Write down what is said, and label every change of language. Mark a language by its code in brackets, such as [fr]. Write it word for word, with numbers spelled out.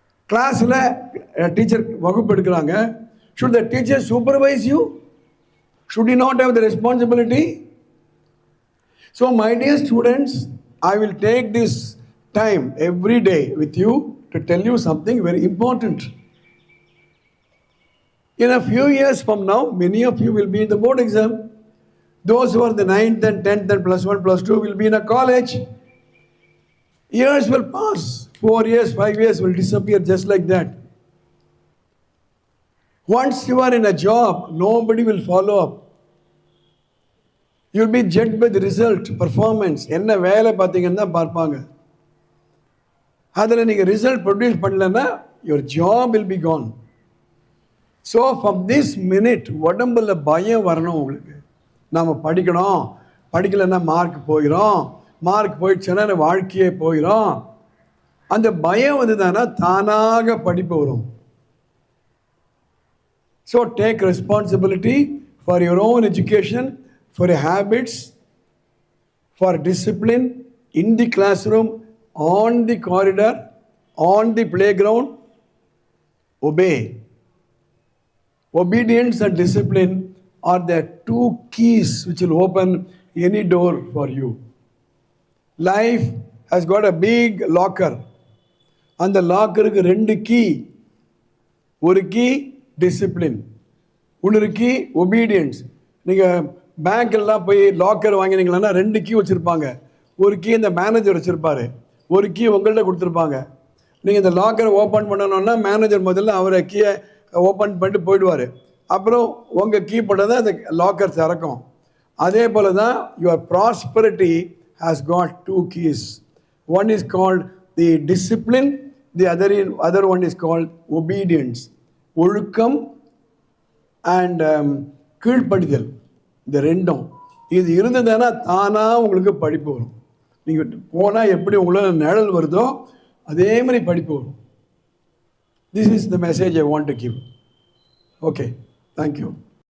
[ta] கிளாஸில் டீச்சர் வகுப்பு எடுக்கிறாங்க, [en] Should the teacher supervise you? Should you not have the responsibility? So my dear students, I will take this time every day with you to tell you something very important. In a few years from now, many of you will be in the board exam. Those who are the ninth and tenth and plus one, plus two will be in a college. Years will pass. Four years, five years will disappear just like that. Once you are in a job, nobody will follow up. You will be judged by the result, performance. [ta] என்ன வேலை பார்த்தீங்கன்னு தான் பார்ப்பாங்க. அதில் நீங்கள் result produce பண்ணலன்னா [en] Your job will be gone. So from this minute [ta] உடம்புல பயம் வரணும் உங்களுக்கு. நாம் படிக்கணும், படிக்கலைன்னா மார்க் போயிடும், மார்க் போயிடுச்சுன்னா வாழ்க்கையே போயிடும். அந்த பயம் வந்துதானா தானாக படிப்பு வரும். [en] So take responsibility for your own education, for habits, for discipline in the classroom, on the corridor, on the playground. Obey. Obedience and discipline are the two keys which will open any door for you. Life has got a big locker. [ta] அந்த லாக்கருக்கு ரெண்டு key. ஒரு key discipline, இன்னொரு key obedience. நீங்கள் பேங்க்கெல்லாம் போய் locker வாங்கினீங்களா ரெண்டு key வச்சுருப்பாங்க. ஒரு கீ இந்த மேனேஜர் வச்சுருப்பார், ஒரு கீ உங்கள்கிட்ட கொடுத்துருப்பாங்க. நீங்கள் இந்த லாக்கரை ஓப்பன் பண்ணணுன்னா மேனேஜர் முதல்ல அவரை கீயை ஓப்பன் பண்ணிட்டு போயிடுவார். அப்புறம் உங்கள் கீ போட்டால் தான் அந்த லாக்கர் திறக்கும். அதே போல் தான் [en] Your prosperity has got two keys. One is called the discipline, the other other one is called obedience, ஒழுக்கம் and கீழ்ப்படிதல். [ta] இந்த ரெண்டும் இது இருந்ததுன்னா தானாக உங்களுக்கு படிப்பு வரும். நீங்கள் போனால் எப்படி உங்களால் நிழல் வருதோ அதே மாதிரி படிப்பு வரும். [en] This is the message I want to give. Okay, thank you.